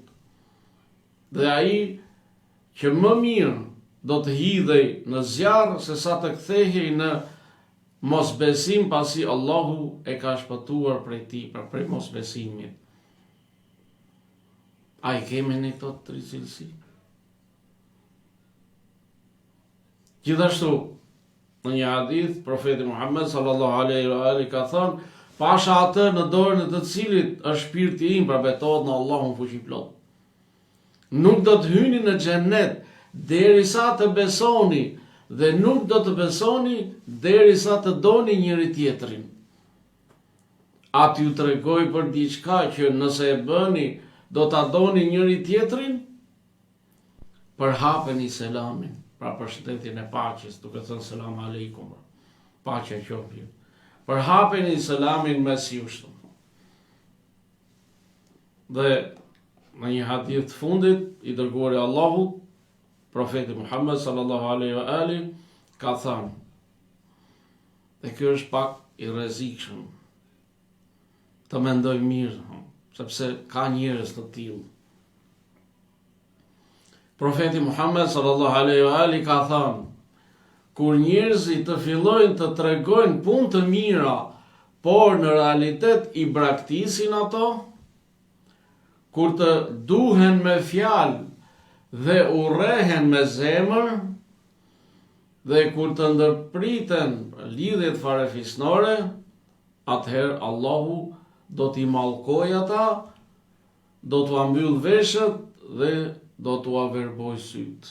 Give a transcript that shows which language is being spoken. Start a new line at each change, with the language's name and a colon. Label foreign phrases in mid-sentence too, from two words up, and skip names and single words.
Albanian: Dhe ai që më mirë do të hidhej në zjarr se sa të kthehej në mosbesim pasi Allahu e ka shpëtuar prej tij, prej mosbesimit. A i kemi në këto tri cilësi? Gjithashtu, në një hadith, profeti Muhammed
Arabic: صلى الله عليه وآله
Albanian: ka thënë: pasha atë në dorën e të cilit është shpirti im, pra betohet në Allahun fuqiplot. Nuk do të hyni në xhennet derisa të besoni dhe nuk do të besoni derisa të doni njëri tjetrin. Atë ju tregoj për diçka që nëse e bëni do ta doni njëri tjetrin, përhapeni selamin, pra përshëndetjen e paqes, duke thënë
Arabic: سلام عليكم,
Albanian: paqja qoftë. Përhapeni selamin mes jush. Dhe në një hadith të fundit, i dërguari i Allahut, profeti Muhammed
Arabic: صلى الله عليه وآل,
Albanian: ka thënë, dhe kjo është pak i rrezikshëm, të mendoj mirë, sepse ka njerëz të tillë. Profeti Muhammed
Arabic: صلى الله عليه وآل
Albanian: ka thënë: kur njerëzit të fillojnë të tregojnë punë të mira, por në realitet i braktisin ato, kur të duhen me fjalë dhe urrehen me zemër, dhe kur të ndërpriten lidhjet farefisnore, atëherë Allahu do t'i mallkojë ata, do t'u mbyll veshët dhe do t'u averboj syt.